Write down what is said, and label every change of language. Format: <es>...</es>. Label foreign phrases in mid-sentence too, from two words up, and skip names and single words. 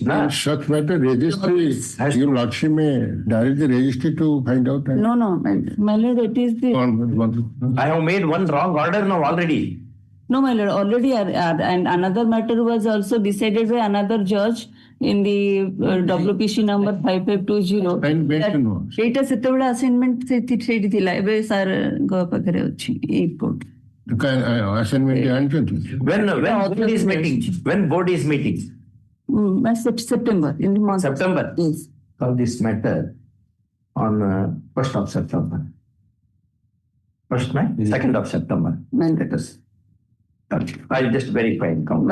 <en>In such matter, registry, your lordship may direct the registry to find out. No, my lord, it is the. I have made one wrong order now already. No, my lord, already, and another matter was also decided by another judge in the WPC number 5520.</en> <or>Eight seତେବେଳେ assignment ସେଇଠି ଥିଲା ଏବେ ସାର୍ ଙ୍କ ପାଖରେ ଅଛି ଏଇ କୋର୍ଟ Assignment ଜାଣିଛନ୍ତି?</or> <en>When board is meeting? When board is meeting? September, in the month. September? Yes. Call this matter on 1st of September. 1st, no? 2nd of September. Let us. I'll just verify and count.</en>